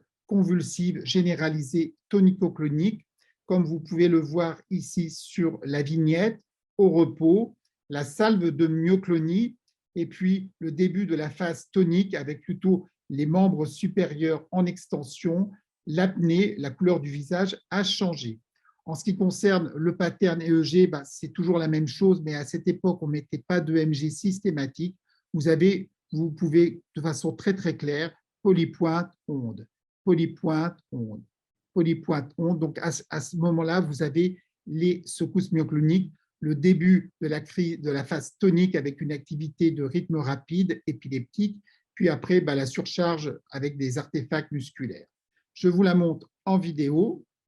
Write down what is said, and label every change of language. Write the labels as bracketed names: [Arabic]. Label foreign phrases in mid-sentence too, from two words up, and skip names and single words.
[French] convulsive généralisée tonico-clonique, comme vous pouvez le voir ici sur la vignette, au repos, la salve de myoclonie, et puis le début de la phase tonique avec plutôt les membres supérieurs en extension, l'apnée, la couleur du visage a changé. En ce qui concerne le pattern EEG, c'est toujours la même chose, mais à cette époque, on ne mettait pas d'EMG systématique. Vous pouvez, de façon très très claire, polypointe, onde, polypointe, onde, polypointe, onde. Donc, à ce moment-là, vous avez les secousses myocloniques, le début de la phase tonique avec une activité de rythme rapide, épileptique, puis après, la surcharge avec des artefacts musculaires. Je vous la montre en vidéo.